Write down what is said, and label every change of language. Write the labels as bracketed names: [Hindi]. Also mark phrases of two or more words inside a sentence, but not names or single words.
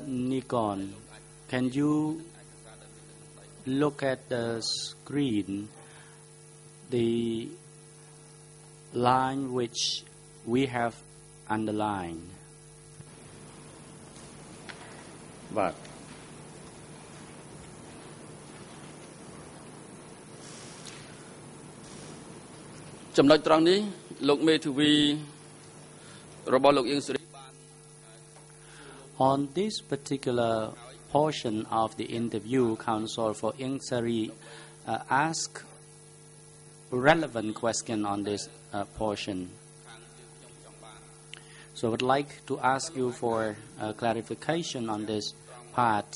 [English] Nikon, can you look at the screen, the line which we have underlined? [Khmer] But ចំណុចត្រង់នេះលោកមេធាវីរបស់លោកអៀងសេរី [English] On this particular portion of the interview, counsel for Ieng Sari asked relevant question on this portion. So I would like to ask you for clarification on this part.